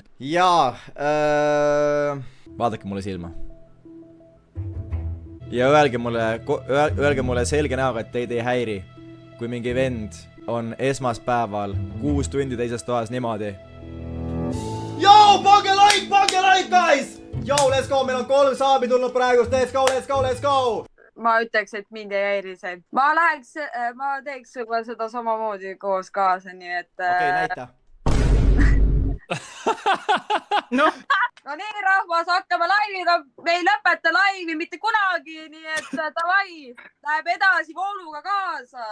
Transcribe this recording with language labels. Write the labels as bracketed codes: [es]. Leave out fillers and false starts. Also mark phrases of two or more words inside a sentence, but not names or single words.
[et] Jaa, vaadake mulle silma. Ja öelge mulle selge näoga, et teid ei häiri, kui mingi vend on esmaspäeval 6 tundi teises toas niimoodi. Joo, pange like, guys! [en] Joo, let's go, [et] meil on 3 saabi tulnud praegust, [en] let's go! [et] Ma ütleks, et mind ei häiri see. Ma teeks juba seda samamoodi koos kaasa, nii et... Okei, näita. No nii, rahvas, hakkame laiviga. Me ei lõpeta laivi mitte kunagi, nii et davai, läheb edasi vooluga kaasa.